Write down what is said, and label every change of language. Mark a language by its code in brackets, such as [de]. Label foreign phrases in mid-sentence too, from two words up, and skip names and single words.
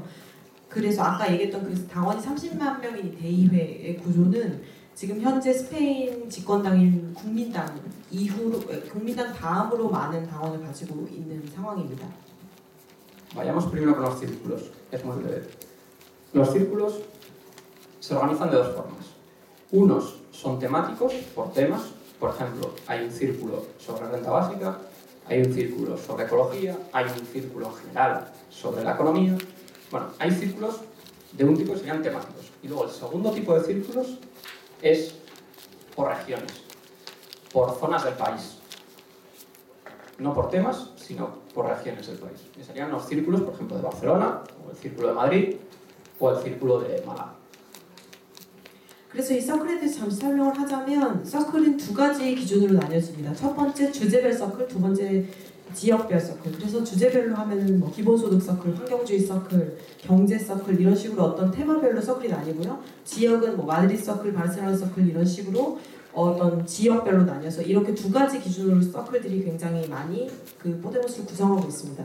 [ko] 그래서 아까 얘기했던 그 당원이 30만 명인 대의회의 구조는 지금 현재 스페인 집권당인 국민당 이후로 국민당 다음으로 많은 당원을 가지고 있는 상황입니다. [es] Vayamos primero con los círculos. Es muy breve. Los círculos se organizan de dos formas. Unos son temáticos, por temas. Por ejemplo, hay un círculo sobre renta básica, hay un círculo sobre ecología, hay un círculo general sobre la economía. Bueno, hay círculos de un tipo que serían temáticos. Y luego el segundo tipo de círculos es por regiones, por zonas del país. No por temas, sino por regiones del país. Y serían los círculos, por ejemplo, de Barcelona, o el círculo de Madrid, o el círculo de Málaga. [ko] 그래서 이 서클에 대해서 잠시 설명을 하자면 서클은 두 가지 기준으로 나뉘어집니다. 첫 번째 주제별 서클, 두 번째 지역별 서클. 그래서 주제별로 하면은 뭐 기본소득 서클, 환경주의 서클, 경제 서클 이런 식으로 어떤 테마별로 서클이 나뉘고요. 지역은 뭐 마드리드 서클, 바르셀로나 서클 이런 식으로 어떤 지역별로 나뉘어서 이렇게 두 가지 기준으로 서클들이 굉장히 많이 그 포데모스를 구성하고 있습니다.